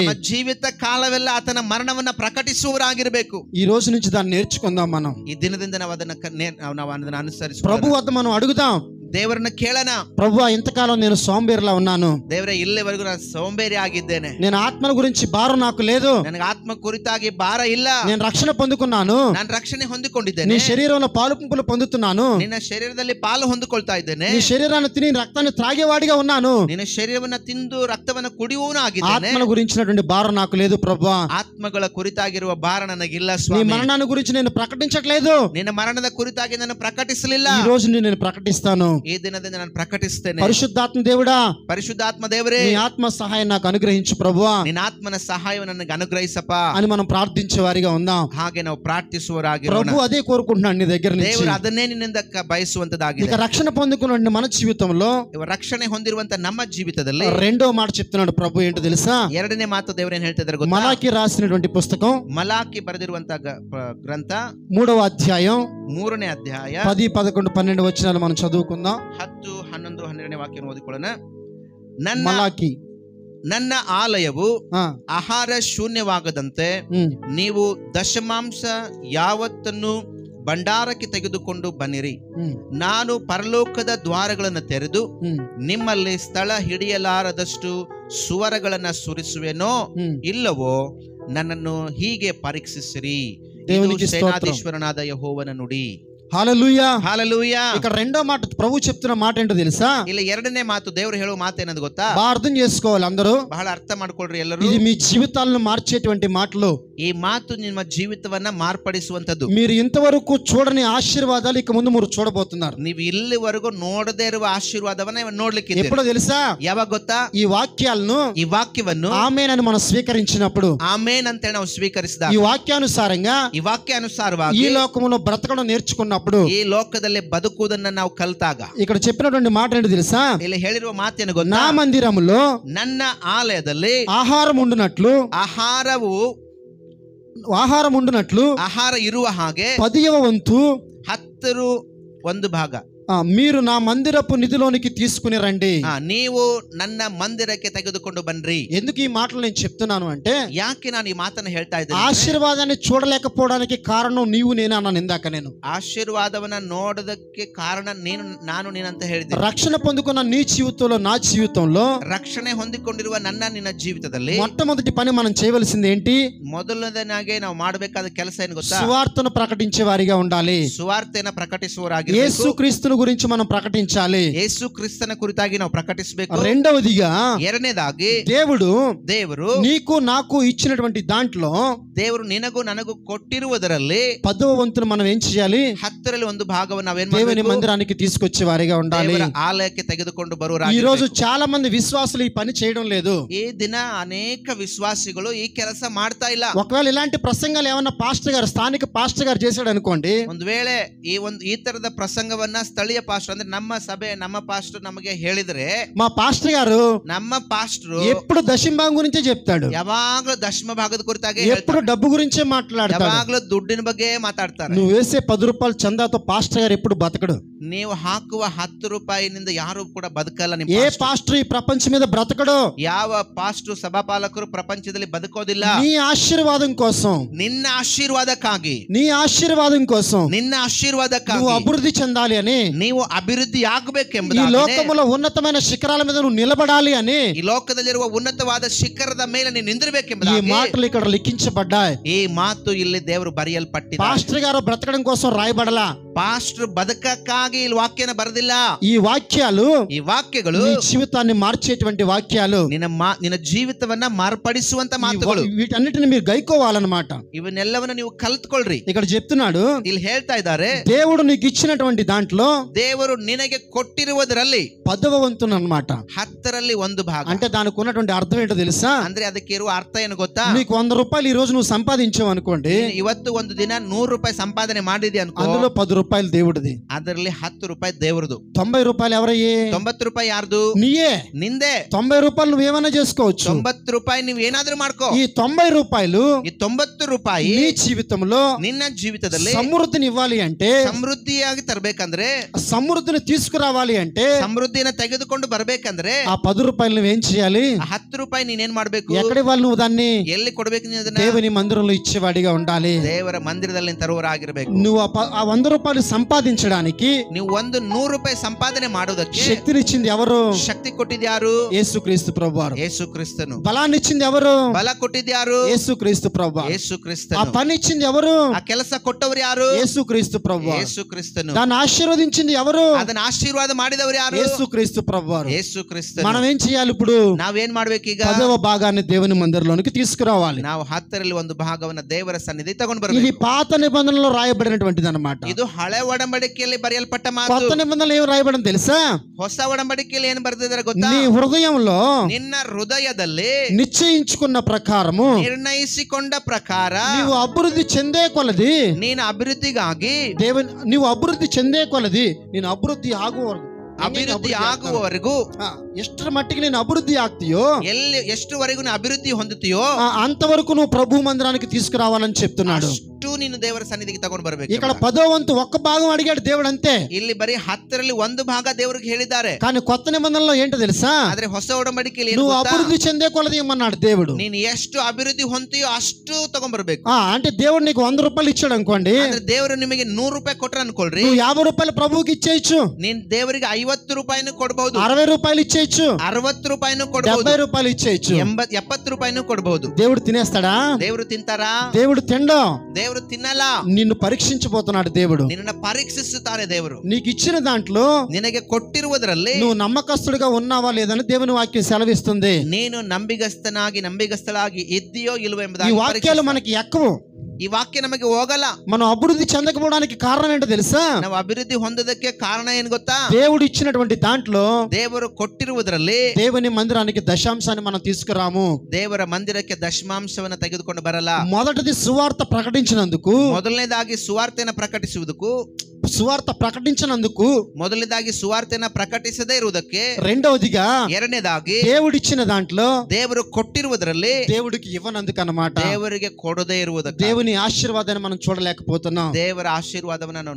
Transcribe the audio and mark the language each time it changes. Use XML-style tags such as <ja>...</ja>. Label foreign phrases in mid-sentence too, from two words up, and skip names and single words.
<kn>ನಮ್ಮ ಜೀವಿತ ಕಾಲವೆಲ್ಲ ಆತನ ಮರಣವನ್ನ ಪ್ರಕಟಿಸುವವರಾಗಿರಬೇಕು.</kn> <te>ఈ రోజు నుంచి దాన్ని నేర్చుకుందాం. మనం</te> <kn>ಈ ದಿನದಿಂದ ನಾವು ಅದನ್ನ ಅನುಸರಿಸಿ</kn> <te>ప్రభు వద్ద మనం అడుగుదాం,</te> <kn>ದೇವರನ್ನ ಕೇಳೋಣ.</kn> <te>ప్రభువా, ఇంతకాలం నేను సోంబేరిలా ఉన్నాను.</te> <kn>ದೇವರೇ, ಇಲ್ಲಿವರೆಗೂ ನಾನು ಸೋಂಬೇರಿ ಆಗಿದ್ದೇನೆ.</kn> <te>నేను ఆత్మల గురించి భారం నాకు లేదు.</te> <kn>ನನಗೆ ಆತ್ಮ ಕುರಿತಾಗಿ ಭಾರ ಇಲ್ಲ.</kn> <te>నేను రక్షణ పొందుకున్నాను.</te> <kn>ನಾನು ರಕ್ಷಣೆ ಹೊಂದಿಕೊಂಡಿದ್ದೇನೆ.</kn> <te>నీ శరీరంలో పాలు పంపులు పొందుతున్నాను.</te> <kn>ನಿನ್ನ ಶರೀರದಲ್ಲಿ ಪಾಲು ಹೊಂದಿಕೊಳ್ತಾ ಇದ್ದೇನೆ.</kn> <te>నీ శరీరాన్ని తిని రక్తాన్ని త్రాగేవాడిగా ఉన్నాను.</te> <kn>ನಿನ್ನ ಶರೀರವನ್ನ ತಿಂದು ರಕ್ತವನ್ನ ಕುಡಿಯುವವನು ಆಗಿದ್ದೇನೆ.</kn> <te>ఆత్మల గురించినటువంటి భారం నాకు లేదు ప్రభువా.</te> <kn>ಆತ್ಮಗಳ ಕುರಿತಾಗಿರುವ ಭಾರ ನನಗಿಲ್ಲ</kn> <te>నీ</te> <kn>ಸ್ವಾಮಿ.</kn> <te>మరణాన్ని గురించి నేను ప్రకటించట్లేదు.</te> <kn>ನಿನ್ನ ಮರಣದ ಕುರಿತಾಗಿ ನಾನು ಪ್ರಕಟಿಸಲಿಲ್ಲ.</kn> <te>ఈ రోజు నేను ప్రకటిస్తాను.</te> <kn>ಈ ದಿನದಿಂದ ನಾನು ಪ್ರಕಟಿಸ್ತೇನೆ.</kn> <te>పరిశుద్ధాత్మ దేవుడా,</te> <kn>ಪರಿಶುದ್ಧಾತ್ಮ ದೇವರೇ,</kn> <te>నీ ఆత్మ సహాయం నాకు అనుగ్రహించు ప్రభువా</te> <kn>ನಿನ್ನ ಆತ್ಮನ ಸಹಾಯವನ್ನು ನನಗೆ ಅನುಗ್ರಹಿಸಪ್ಪ</kn> <te>అని మనం ప్రార్థించే వారిగా ఉందాం.</te> <kn>ಹಾಗೆ ನಾವು ಪ್ರಾರ್ಥಿಸುವವರಾಗಿರೋಣ.</kn> <te>ప్రభు అదే కోరుకుంటున్నాడు నీ దగ్గర నుంచి.</te> <kn>ದೇವರು ಅದನ್ನೇ ನಿನ್ನಿಂದ ಬಯಸುವಂತದಾಗಿದೆ.</kn> <te>ఇక రక్షణ పొందుకున్న మన జీవితంలో</te> <kn>ರಕ್ಷಣೆ ಹೊಂದಿರುವಂತ ನಮ್ಮ ಜೀವಿತದಲ್ಲಿ</kn> <te>రెండో మాట చెప్తున్నాడు ప్రభు. ఏంటో తెలుసా?</te> <kn>ಎರಡನೇ ಮಾತು ದೇವರೇನು ಹೇಳ್ತಿದ್ದಾರೆ ಗೊತ್ತಾ?</kn> <te>మలాకి రాసినటువంటి పుస్తకం,</te> <kn>ಮಲಾಕಿ ಬರೆದಿರುವಂತ ಗ್ರಂಥ</kn> <te>3వ అధ్యాయం</te> <kn>3ನೇ ಅಧ್ಯಾಯ</kn> <te>10, 11, 12 వచనాలు మనం చదువుకుందాం.</te> <kn>10, 11, 12ನೇ ವಾಕ್ಯವನ್ನು ಓದಿಕೊಳ್ಳೋಣ.</kn> <te>మలాకి,</te> <kn>ನನ್ನ ಆಲಯವು ఆ, ಆಹಾರ ಶೂನ್ಯವಾಗದಂತೆ ఉమ్, ನೀವು ದಶಮಾಂಶ ಯಾವತ್ತನ್ನು ಭಂಡಾರಕ್ಕೆ ತೆಗೆದುಕೊಂಡು ಬನ್ನಿರಿ. ఉమ్, ನಾನು ಪರಲೋಕದ ದ್ವಾರಗಳನ್ನು ತೆರೆದು ఉమ్, ನಿಮ್ಮಲ್ಲಿ ಸ್ಥಳ ಹಿಡಿಯಲಾರದಷ್ಟು ಸುವರಗಳನ್ನ ಸುರಿಸುವೆನೋ ఉమ్. ಇಲ್ಲವೋ ನನ್ನನ್ನು ಹೀಗೆ ಪರೀಕ್ಷಿಸಿರಿ.</kn> <te>దేవునికి</te> <kn>ಇದು</kn> <te>స్తోత్రం.</te> <kn>ಸೇನಾಧೀಶ್ವರನಾದ ಯೆಹೋವನ ನುಡಿ.</kn> <te>హల్లెలూయా. హల్లెలూయా. ఇక్కడ రెండో మాట ప్రభు చెప్తున్న మాట ఏంటో తెలుసా?</te> <kn>ಇಲ್ಲಿ ಎರಡನೇ ಮಾತು ದೇವರು ಹೇಳುವ ಮಾತು ಏನದು ಗೊತ್ತಾ?</kn> <te>బాగా అర్థం చేసుకోవాలి అందరూ.</te> <kn>ಬಹಳ ಅರ್ಥ ಮಾಡ್ಕೊಳ್ರಿ ಎಲ್ಲರೂ.</kn> <te>ఇది మీ జీవితాలను మార్చేటువంటి మాటలు.</te> <kn>ಈ ಮಾತು ನಿಮ್ಮ ಜೀವಿತವನ್ನ ಮಾರ್ಪಡಿಸುವಂತದ್ದು.</kn> <te>మీరు ఇంతవరకు చూడని ఆశీర్వాదాలు ఇక ముందు మీరు చూడబోతున్నారు.</te> <kn>ನೀವು ಇಲ್ಲಿವರೆಗೂ ನೋಡದೇ ಇರುವ ಆಶೀರ್ವಾದವನ್ನ ನೋಡ್ಲಿಕ್ಕೆ</kn> <te>ఎప్పుడో తెలుసా?</te> <kn>ಯಾವಾಗ ಗೊತ್ತಾ?</kn> <te>ఈ వాక్యాలను,</te> <kn>ಈ ವಾಕ್ಯವನ್ನು</kn> <te>ఆమేన్ అని మనం స్వీకరించినప్పుడు,</te> <kn>ಆಮೇನ್ ಅಂತ ನಾವು ಸ್ವೀಕರಿಸಿದಾಗ,</kn> <te>ఈ వాక్యానుసారంగా</te> <kn>ಈ ವಾಕ್ಯಾನುಸಾರವಾಗಿ</kn> <te>ఈ లోకములో బ్రతకడం నేర్చుకున్నప్పుడు,</te> <kn>ಈ ಲೋಕದಲ್ಲಿ ಬದುಕುವುದನ್ನ ನಾವು ಕಲಿತಾಗ,</kn> <te>ఇక్కడ చెప్పినటువంటి మాట ఏంటి తెలుసా?</te> <kn>ಇಲ್ಲಿ ಹೇಳಿರುವ ಮಾತೇನು ಗೊತ್ತಾ?</kn> <te>నా మందిరములో</te> <kn>ನನ್ನ ಆಲಯದಲ್ಲಿ</kn> <te>ఆహారం ఉండునట్లు,</te> <kn>ಆಹಾರ ಇರುವ ಹಾಗೆ</kn> <te>10వ వంతు</te> <kn>10 ಭಾಗ</kn> <te>మీరు నా మందిరపు నిధిలోనికి తీసుకుని రండి.</te> <kn>ನೀವು ನನ್ನ ಮಂದಿರಕ್ಕೆ ತೆಗೆದುಕೊಂಡು ಬನ್ರಿ.</kn> <te>ఎందుకు ఈ మాటలు నేను చెప్తున్నాను అంటే,</te> <kn>ಯಾಕೆ ನಾನು ಈ ಮಾತನ್ನು ಹೇಳ್ತಾ ಇದ್ದೇನೆ?</kn> <te>ఆశీర్వాదాన్ని చూడలేకపోవడానికి కారణం నీవు నేనే అన్నాను ఇందాక. నేను</te> <kn>ఆశీర్వాదವನ್ನ ನೋಡೋದಕ್ಕೆ ಕಾರಣ ನಾನು ನೀನಂತ ಹೇಳಿದೆ.</kn> <te>రక్షణ పొందుకున్న నీ జీవితంలో, నా జీవితంలో,</te> <kn>ರಕ್ಷಣೆ ಹೊಂದಿಕೊಂಡಿರುವ ನಿನ್ನ ಜೀವಿತದಲ್ಲಿ</kn> <te>మొట్టమొదటి పని మనం చేయవలసింది ఏంటి?</te> <kn>ಮೊದಲನೇದಾಗಿ ನಾವು ಮಾಡಬೇಕಾದ ಕೆಲಸ ಏನು ಗೊತ್ತಾ?</kn> <te>సువార్తను ప్రకటించే వారిగా ఉండాలి.</te> <kn>ಸುವಾರ್ತೆಯನ್ನು ಪ್ರಕಟಿಸುವವರಾಗಿ,</kn> <te>యేసుక్రీస్తును గురించి మనం ప్రకటించాలి.</te> <kn>యేసు క్రీస్తుನ ಕುರಿತಾಗಿ ನಾವು ప్రకటిಸಬೇಕು.</kn> <te>రెండవదిగా,</te> <kn>ಎರಡನೇದಾಗಿ ದೇವರು</kn> <te>నీకు నాకు ఇచ్చినటువంటి దాంట్లో,</te> <kn>ದೇವರು ನಿನಗೂ ನನಗೂ ಕೊಟ್ಟಿರುವುದರಲ್ಲಿ</kn> <te>10వ వంతును మనం ఏం చేయాలి?</te> <kn>10ರಲ್ಲಿ 1 ಭಾಗವನ್ನು ನಾವೇನ್</kn> <te>దేవుని</te> <kn>ಮಾಡಬೇಕು?</kn> <te>మందిరానికి తీసుకొచ్చే వారిగా ఉండాలి.</te> <kn>ದೇವರ ಆಲಯಕ್ಕೆ ತೆಗೆದುಕೊಂಡು ಬರುವರಾಗಿ.</kn> <te>ఈ రోజు చాలా మంది విశ్వాసులు ఈ పని చేయడం లేదు.</te> <kn>ఈ ದಿನ ಅನೇಕ ವಿಶ್ವಾಸಿಗಳು ಈ ಕೆಲಸ ಮಾಡ್ತಾ ಇಲ್ಲ.</kn> <te>ఒకవేళ ఇలాంటి ప్రసంగాలు ఏమన్నా పాస్టర్ గారు, స్థానిక పాస్టర్ గారు చేశాడు అనుకోండి,</te> <kn>ಒಂದು ವೇಳೆ ಈ ತರದ ಪ್ರಸಂಗವನ್ನ ಸ್ಥಳೀಯ ಪಾಸ್ಟರ್ ಅಂದ್ರೆ ನಮ್ಮ ಸಭೆ, ನಮ್ಮ ಪಾಸ್ಟರ್ ನಮಗೆ ಹೇಳಿದ್ರೆ,</kn> <te>మా పాస్టర్ గారు,</te> <kn>ನಮ್ಮ ಪಾಸ್ಟರ್</kn> <te>ఎప్పుడు దశంభాగం గురించే చెప్తాడు,</te> <kn>ಯಾವಾಗಲೂ ದಶಮ ಭಾಗದ ಕುರಿತಾಗಿ,</kn> <te>ఎప్పుడు డబ్బు గురించే మాట్లాడతాడు,</te> <kn>ಯಾವಾಗಲೂ ದುಡ್ಡಿನ ಬಗ್ಗೆ ಮಾತಾಡ್ತಾರೆ.</kn> <te>నువ్వు వేసే 10 రూపాయల చందాతో పాస్టర్ గారు ఎప్పుడు బతకడు.</te> <kn>ನೀವು ಹಾಕುವ 10 ರೂಪಾಯಿನಿಂದ ಯಾರು ಕೂಡ ಬದುಕಲ್ಲ.</kn> <te>ఏ పాస్టర్ ఈ ప్రపంచం మీద బ్రతకడు.</te> <kn>ಯಾವ ಪಾಸ್ಟರ್, ಸಭಾಪಾಲಕರು ಪ್ರಪಂಚದಲ್ಲಿ ಬದುಕೋದಿಲ್ಲ.</kn> <te>నీ ఆశీర్వాదం కోసం,</te> <kn>ನಿನ್ನ ಆಶೀರ್ವಾದಕ್ಕಾಗಿ,</kn> <te>నీ ఆశీర్వాదం కోసం,</te> <kn>ನಿನ್ನ ಆಶೀರ್ವಾದಕ್ಕಾಗಿ</kn> <te>నువ్వు అభివృద్ధి చెందాలి అని,</te> <kn>ನೀವು ಅಭಿವೃದ್ಧಿ</kn> <te>ఈ</te> <kn>ಆಗಬೇಕೆಂಬುದಾಗಿ,</kn> <te>లోకములో ఉన్నతమైన శిఖరాల మీద నువ్వు నిలబడాలి అని,</te> <kn>ಈ ಲೋಕದಲ್ಲಿರುವ ಉನ್ನತವಾದ ಶಿಖರದ ಮೇಲೆ ನೀನು</kn> <te>ఈ</te> <kn>ನಿಂದಿರಬೇಕೆಂಬುದಾಗಿ</kn> <te>మాటలు ఇక్కడ లిఖించబడ్డాయి.</te> <kn>ಈ ಮಾತು ಇಲ್ಲಿ ದೇವರು ಬರೆಯಲ್ಪಟ್ಟಿದೆ.</kn> <te>పాస్టర్ గారు బ్రతకడం కోసం రాయబడలా.</te> <kn>ಪಾಸ್ಟರ್ ಬದುಕಕ್ಕಾಗಿ ಈ ವಾಕ್ಯನ ಬರೆದಿಲ್ಲ.</kn> <te>ఈ వాక్యాలు,</te> <kn>ಈ ವಾಕ್ಯಗಳು</kn> <te>నీ జీవితాన్ని మార్చేటువంటి వాక్యాలు,</te> <kn>ನಿನ್ನ ಜೀವಿತವನ್ನ ಮಾರ್ಪಡಿಸುವಂತ ಮಾತುಗಳು.</kn> <te>వీటన్నిటిని మీరు గైకోవాలన్నమాట.</te> <kn>ಇವನ್ನೆಲ್ಲವನ್ನ ನೀವು ಕಲ್ತ್ಕೊಳ್ರಿ.</kn> <te>ఇక్కడ చెప్తున్నాడు,</te> <kn>ಇಲ್ಲಿ ಹೇಳ್ತಾ ಇದ್ದಾರೆ,</kn> <te>దేవుడు నీకు ఇచ్చినటువంటి దాంట్లో</te> <kn>ದೇವರು ನಿನಗೆ ಕೊಟ್ಟಿರುವುದರಲ್ಲಿ</kn> <te>10వ వంతును అన్నమాట.</te> <kn>10ರಲ್ಲಿ 1 ಭಾಗ.</kn> <te>అంటే దానికి ఉన్నటువంటి అర్థం ఏంటో తెలుసా?</te> <kn>ಅಂದ್ರೆ ಅದಕ್ಕೆ ಇರುವ ಅರ್ಥ ಏನು ಗೊತ್ತಾ?</kn> <te>నీకు 100 రూపాయలు ఈ రోజు నువ్వు సంపాదించావు అనుకోండి,</te> <kn>ಇವತ್ತು ಒಂದು ದಿನ 100 ರೂಪಾಯಿ ಸಂಪಾದನೆ ಮಾಡಿದ್ಯಾ ಅನ್ಕೋ,</kn> <te>అందులో 10 రూపాయలు దేవుడిది,</te> <kn>ಅದರಲ್ಲಿ 10 ರೂಪಾಯಿ ದೇವರದು.</kn> <te>90 రూపాయలు ఎవరయ్యే?</te> <kn>90 ರೂಪಾಯಿ ಯಾರ್ದು?</kn> <te>నీయే.</te> <kn>ನಿಂದೆ.</kn> <te>90 రూపాయలు నువ్వేమైనా చేసుకోవచ్చు.</te> <kn>90 ರೂಪಾಯಿ ನೀವು ಏನಾದ್ರೂ ಮಾಡ್ಕೋ.</kn> <te>ఈ 90 రూపాయలు,</te> <kn>ಈ 90 ರೂಪಾಯಿ</kn> <te>నీ జీవితంలో</te> <kn>ನಿನ್ನ ಜೀವಿತದಲ್ಲಿ</kn> <te>సమృద్ధిని ఇవ్వాలి అంటే,</te> <kn>ಸಮೃದ್ಧಿಯಾಗಿ ತರಬೇಕಂದ್ರೆ,</kn> <te>సమృద్ధిని తీసుకురావాలి అంటే,</te> <kn>ಸಮೃದ್ಧಿನ ತೆಗೆದುಕೊಂಡು ಬರ್ಬೇಕಂದ್ರೆ,</kn> <te>ఆ 10 రూపాయలు నువ్వేం చేయాలి?</te> <kn>10 ರೂಪಾಯಿ ನೀನೇನ್ ಮಾಡ್ಬೇಕು?</kn> <te>ఎక్కడ ఇవ్వాలి నువ్వు దాన్ని?</te> <kn>ಎಲ್ಲಿ ಕೊಡ್ಬೇಕು ನೀನು ಅದನ್ನ?</kn> <te>దేవుని మందిరంలో ఇచ్చేవాడిగా ఉండాలి.</te> <kn>ದೇವರ ಮಂದಿರದಲ್ಲಿ ತರುವರಾಗಿರ್ಬೇಕು.</kn> <te>నువ్వు ఆ 100 రూపాయలు సంపాదించడానికి,</te> <kn>ನೀವು 100 ರೂಪಾಯಿ ಸಂಪಾದನೆ ಮಾಡೋದಕ್ಕೆ</kn> <te>శక్తినిచ్చింది ఎవరు?</te> <kn>ಶಕ್ತಿ కొట్టిದ್యారు?</kn> <te>యేసుక్రీస్తు ప్రభువారు.</te> <kn>యేసు క్రీస్తును.</kn> <te>బలాన్ని ఇచ్చింది ఎవరు?</te> <kn>ಬಲ ಕೊಟ್ಟಿದ್ಯಾರು?</kn> <te>యేసుక్రీస్తు ప్రభువారు.</te> <kn>యేసు</kn> <te>ఆ</te> <kn>ಕ್ರಿಸ್ತನು.</kn> <te>పని ఇచ్చింది ఎవరు?</te> <kn>ಆ ಕೆಲಸ ಕೊಟ್ಟವರು ಯಾರು?</kn> <te>యేసుక్రీస్తు ప్రభువారు.</te> <kn>యేసు ಕ್ರಿಸ್ತನು.</kn> <te>దాన్ని ఆశీర్వదించింది ఎవరు?</te> <kn>ಅದನ್ನ ಆಶೀರ್ವಾದ ಮಾಡಿದವರು ಯಾರು?</kn> <te>యేసుక్రీస్తు ప్రభువారు.</te> <kn>యేసు ಕ್ರಿಸ್ತನು.</kn> <te>మనం ఏం చేయాలి ఇప్పుడు?</te> <kn>ನಾವೇನ್ ಮಾಡ್ಬೇಕೀಗ?</kn> <te>10వ భాగాన్ని దేవుని మందిరంలోనికి తీసుకురావాలి.</te> <kn>ನಾವು 10ರಲ್ಲಿ 1 ಭಾಗವನ್ನ ದೇವರ ಸನ್ನಿಧಿ ತಗೊಂಡು</kn> <te>ఇది</te> <kn>ಬರಬೇಕು.</kn> <te>పాత నిబంధనలో రాయబడినటువంటిది అన్నమాట.</te> <kn>ಇದು ಹಳೆ ಒಡಂಬಡಿಕೆಯಲ್ಲಿ ಬರೆಯಲ್ಪಟ್ಟ ಮಾತು.</kn> <te>కొత్త నిబంధనలు ఏం రాయబడింది తెలుసా?</te> <kn>ಹೊಸ ಒಡಂಬಡಿಕೆಯಲ್ಲಿ ಏನು ಬರೆದಿದ್ದಾರೆ ಗೊತ್ತಾ?</kn> <te>నీ హృదయంలో</te> <kn>ನಿನ್ನ ಹೃದಯದಲ್ಲಿ</kn> <te>నిశ్చయించుకున్న ప్రకారము,</te> <kn>ನಿರ್ಣಯಿಸಿಕೊಂಡ ಪ್ರಕಾರ</kn> <te>నీవు అభివృద్ధి చెందే కొలది,</te> <kn>ನೀನು ಅಭಿವೃದ್ಧಿಗಾಗಿ,</kn> <te>నీవు అభివృద్ధి చెందే కొలది, నేను</te> <kn>ಅಭಿವೃದ್ಧಿ ಆಗುವವರೆಗೂ, ಅಭಿವೃದ್ಧಿ ಆಗುವವರೆಗೂ,</kn> <te>ఎಷ್ಟರ మట్టికి నేను అభివృద్ధి ಆಗ್ತೀయో,</te> <kn>ಎಷ್ಟುವರೆಗೂ ನೀನು ಅಭಿವೃದ್ಧಿ ಹೊಂದುತ್ತೀಯೋ</kn> <te>అంతవరకు నువ్వు ప్రభు మందిరానికి తీసుకురావాలని చెప్తున్నాడు.</te> <kn>ಅಷ್ಟು ನೀನು ದೇವರ ಸನ್ನಿಧಿಗೆ ತಗೊಂಡು ಬರಬೇಕು.</kn> <te>ఇక్కడ 10వ వంతు ఒక్క భాగం అడిగాడు దేవుడు అంతే.</te> <kn>ಇಲ್ಲಿ ಬರೀ 10ರಲ್ಲಿ 1 ಭಾಗ ದೇವರಿಗೆ ಹೇಳಿದ್ದಾರೆ.</kn> <te>కానీ కొత్త నిబంధనలో ఏంటో తెలుసా?</te> <kn>ಆದ್ರೆ ಹೊಸ ಒಡಂಬಡಿಕೆಯಲ್ಲಿ ಏನು</kn> <te>నువ్వు</te> <kn>ಗೊತ್ತಾ?</kn> <te>అభివృద్ధి చెందే కొలది ఇమ్మన్నాడు దేవుడు.</te> <kn>ನೀನು ಎಷ್ಟು ಅಭಿವೃದ್ಧಿ ಹೊಂದುತ್ತೀಯೋ ಅಷ್ಟು ತಗೊಂಡ್ಬರ್ಬೇಕು.</kn> <te>అంటే దేవుడు నీకు 100 రూపాయలు ఇచ్చాడు అనుకోండి,</te> <kn>ಆದ್ರೆ ದೇವರು ನಿಮಗೆ 100 ರೂಪಾಯಿ ಕೊಟ್ರ ಅನ್ಕೊಳ್ರಿ,</kn> <te>నువ్వు 50 రూపాయలు ప్రభువుకి ఇచ్చేయచ్చు.</te> <kn>ನೀನ್ ದೇವರಿಗೆ 50 ರೂಪಾಯಿನೂ ಕೊಡಬಹುದು,</kn> <te>60 రూపాయలు ఇచ్చేయచ్చు,</te> <kn>60 ರೂಪಾಯಿನೂ ಕೊಡಬಹುದು,</kn> <te>70 రూపాయలు ఇచ్చేయచ్చు.</te> <kn>70 ರೂಪಾಯಿನೂ ಕೊಡಬಹುದು.</kn> <te>దేవుడు తినేస్తాడా?</te> <kn>ದೇವರು ತಿಂತಾರಾ?</kn> <te>దేవుడు తినడం.</te> <kn>ದೇವರು ದೇವರು ತಿನ್ನಲ್ಲ.</kn> <te>నిన్ను పరీక్షించబోతున్నాడు దేవుడు.</te> <kn>ನಿನ್ನನ್ನು ಪರೀಕ್ಷಿಸುತ್ತಾನೆ ದೇವರು.</kn> <te>నీకు ఇచ్చిన దాంట్లో</te> <kn>ನಿನಗೆ ಕೊಟ್ಟಿರುವುದರಲ್ಲಿ</kn> <te>నువ్వు నమ్మకస్తుడిగా ఉన్నావా లేదని దేవుని వాక్యం సెలవిస్తుంది.</te> <kn>ನೀನು ನಂಬಿಗಸ್ತಳಾಗಿ ಇದ್ದೀಯೋ ಇಲ್ವೋ</kn> <te>ఈ</te> <kn>ಎಂಬುದಾಗಿ</kn> <te>వాక్యాలు మనకి ఎక్కవు.</te> <kn>ಈ ವಾಕ್ಯ ನಮಗೆ ಹೋಗಲ್ಲ.</kn> <te>మనం అభివృద్ధి చెందకపోవడానికి కారణం ఏంటో తెలుసా?</te> <kn>ನಾವು ಅಭಿವೃದ್ಧಿ ಹೊಂದೋದಕ್ಕೆ ಕಾರಣ ಏನ್ ಗೊತ್ತಾ?</kn> <te>దేవుడు ఇచ్చినటువంటి దాంట్లో</te> <kn>ದೇವರು ಕೊಟ್ಟಿರುವುದರಲ್ಲಿ</kn> <te>దేవుని మందిరానికి దశాంశాన్ని మనం తీసుకురాము.</te> <kn>ದೇವರ ಮಂದಿರಕ್ಕೆ ದಶಮಾಂಶವನ್ನು ತೆಗೆದುಕೊಂಡು ಬರಲ್ಲ.</kn> <te>మొదటిది సువార్త ప్రకటించినందుకు,</te> <kn>ಮೊದಲನೇದಾಗಿ ಸುವಾರ್ತೆಯನ್ನು ಪ್ರಕಟಿಸುವುದಕ್ಕೂ,</kn> <te>సువార్త ప్రకటించినందుకు,</te> <kn>ಮೊದಲನೇದಾಗಿ ಸುವಾರ್ತೆಯನ್ನು ಪ್ರಕಟಿಸದೇ ಇರುವುದಕ್ಕೆ,</kn> <te>రెండవదిగా</te> <kn>ಎರಡನೇದಾಗಿ</kn> <te>దేవుడిచ్చిన దాంట్లో</te> <kn>ದೇವರು ಕೊಟ್ಟಿರುವುದರಲ್ಲಿ</kn> <te>దేవుడికి ఇవ్వనందుకు అన్నమాట.</te> <kn>ದೇವರಿಗೆ ಕೊಡದೇ ಇರುವುದಕ್ಕೆ</kn> <te>దేవుని ఆశీర్వాదాన్ని మనం చూడలేకపోతున్నాం.</te> <kn>ದೇವರ ಆಶೀರ್ವಾದವನ್ನು ನಾವು</kn>